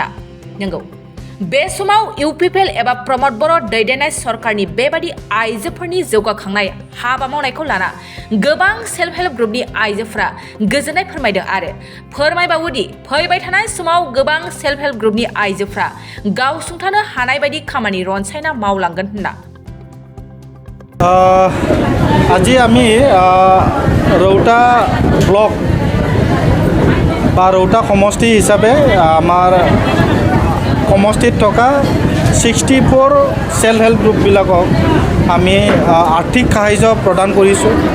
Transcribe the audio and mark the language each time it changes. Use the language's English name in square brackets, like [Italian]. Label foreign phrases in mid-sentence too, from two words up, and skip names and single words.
[Bodo] नंगौ, बे समाव इउपिपिएल एबा प्रमद बर' दैदेननाय सरकारनि बेबादि आइजोफोरनि जौगाखांनाय हाबा मावनायखौ लाना गोबां [English] self help [Bodo] ग्रुपनि आइजोफोरा गोजोननाय फोरमायदों आरो फोरमायबावोदि फैबाय थानाय समाव गोबां [English] self help [Bodo] ग्रुपनि आइजोफोरा गावसुंथानो हानाय बायदि खामानि रनसायना मावलांगोन होनना। [Assamese] আজি আমি ৰৌতা ব্লক বা ৰৌতা সমষ্টি হিচাপে আমাৰ সমষ্টিত থকা 64 [English] self help [Assamese] গ্ৰুপবিলাকক আমি আৰ্থিক সাহায্য প্ৰদান কৰিছোঁ।